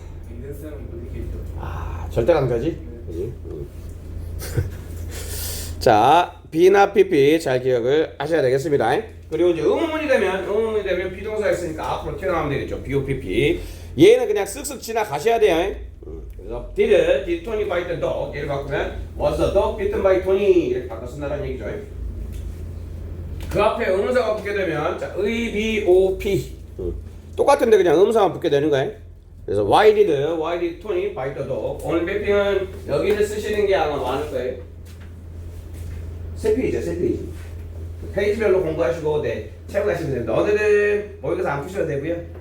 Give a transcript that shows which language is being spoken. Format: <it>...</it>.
<ko>인센스는 못 이기죠. 절대 강자지. 그지? 자, B나 PP 잘 기억을 하셔야 되겠습니다. 그리고 이제 의문문이 되면 비동사가 있으니까 앞으로 튀어나오면 되겠죠. BOPP. 얘는 그냥 쓱쓱 지나가셔야 돼요. 그래서</ko> <en>did Tony bite the dog?</en> <ko>얘를 바꾸면</ko> <en>was the dog bitten by Tony?</en> <ko>이렇게 바꿔 쓴다는 얘기죠. 그 앞에 의문사가 붙게 되면 자, BOP 똑같은데 그냥 의문사만 붙게 되는 거예요. 그래서</ko> <en>why did Tony bite the dog?</en> <ko>오늘 매핑은 여기를 쓰시는 게 아마 많을 거예요. 세 페이지. 페이지별로 공부하시고 채우고 가시면 됩니다. 너네들 모의고사 안 푸셔도 되고요.</ko>